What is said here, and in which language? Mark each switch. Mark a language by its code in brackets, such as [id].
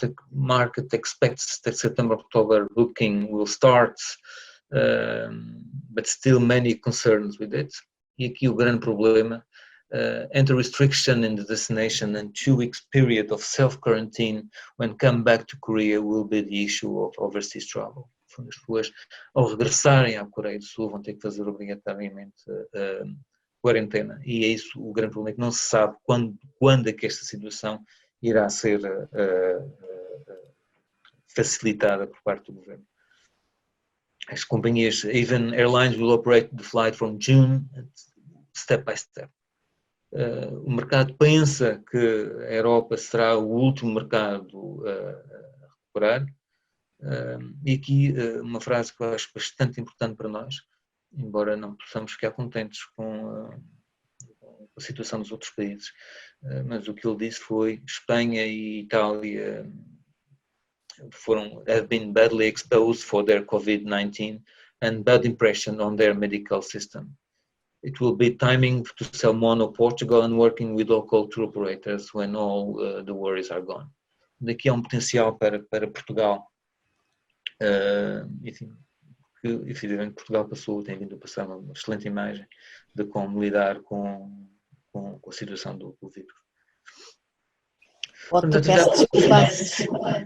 [en] Market expects that September-October booking will start, but still many concerns with it. [pt] E aqui o grande problema, [en] enter restriction in the destination and 2 weeks period of self-quarantine when come back to Korea will be the issue of overseas travel. [pt] As pessoas, ao regressarem à Coreia do Sul, vão ter que fazer obrigatoriamente quarentena. E é isso o grande problema, que não se sabe quando é que esta situação irá ser facilitada por parte do governo. As companhias, [en] even airlines will operate the flight from June, step by step. [pt] O mercado pensa que a Europa será o último mercado a recuperar. E aqui uma frase que eu acho bastante importante para nós, embora não possamos ficar contentes com a situação dos outros países, mas o que ele disse foi: Espanha e Itália [en] have been badly exposed for their COVID-19 and bad impression on their medical system. It will be timing to sell mono Portugal and working with local tour operators when all the worries are gone. [pt] Daqui há um potencial para Portugal. Enfim, que efetivamente Portugal tem vindo a passar uma excelente imagem de como lidar com a situação do vírus. Te peço desculpa.